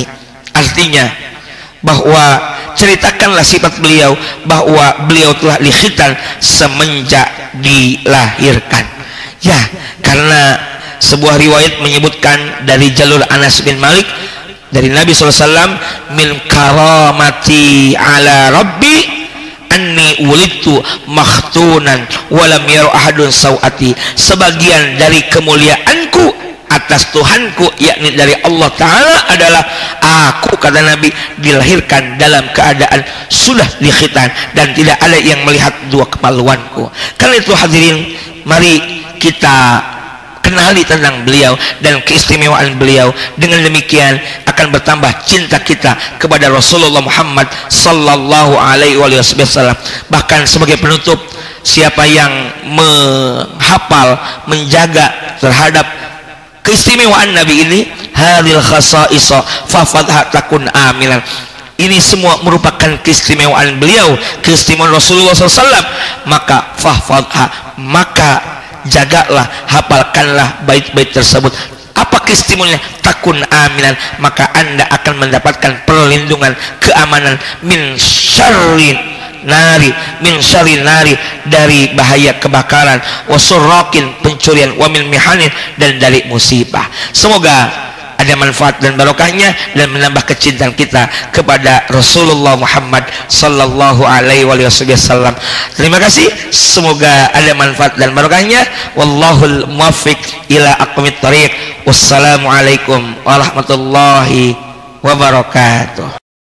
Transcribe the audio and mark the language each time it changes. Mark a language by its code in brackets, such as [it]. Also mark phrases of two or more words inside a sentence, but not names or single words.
[id] Artinya bahwa ceritakanlah sifat beliau bahwa beliau telah dikhitan semenjak dilahirkan. Ya, karena sebuah riwayat menyebutkan dari jalur Anas bin Malik dari Nabi SAW, [ar] مِنْ كَرَامَتِي عَلَى رَبِّي أَنِّي وُلِدْتُ مَخْتُونًا وَلَمْ يَرَ أَحَدٌ سَوْأَتِي. [id] Sebagian dari kemuliaanku atas Tuhanku, yakni dari Allah Ta'ala, adalah aku, kata Nabi, dilahirkan dalam keadaan sudah dikhitan dan tidak ada yang melihat dua kemaluanku. Karena itu hadirin, mari kita kenali tentang beliau dan keistimewaan beliau. Dengan demikian akan bertambah cinta kita kepada Rasulullah Muhammad [ar] صَلَّى اللهُ عَلَيْهِ وَسَلَّمَ. [id] Bahkan sebagai penutup, siapa yang menghafal, menjaga terhadap keistimewaan Nabi ini, [ar] هَذِي الْخَصَائِصَ فَاحْفَظْ تَكُنْ آمِلًا, [id] ini semua merupakan keistimewaan beliau, keistimewaan Rasulullah SAW, maka fafadha, maka jagalah, hafalkanlah bait-bait tersebut. Apa keistimewaannya? [ar] تَكُنْ آمِنًا, [id] maka anda akan mendapatkan perlindungan, keamanan [ar] مِنْ شَرِّ نَارٍ مِنْ شَرِّ نَارٍ, [id] dari bahaya kebakaran, wasurrakin, pencurian, [ar] وَمِنْ مِحَنٍ, [id] dan dari musibah. Semoga ada manfaat dan barokahnya dan menambah kecintaan kita kepada Rasulullah Muhammad [ar] صَلَّى اللهُ عَلَيْهِ وَسَلَّمَ. [id] Terima kasih, semoga ada manfaat dan barokahnya. [ar] وَاللهُ الْمُوَفِّقُ إِلَى أَقْوَمِ الطَّرِيقِ. وَالسَّلَامُ عَلَيْكُمْ وَرَحْمَةُ اللهِ وَبَرَكَاتُهُ.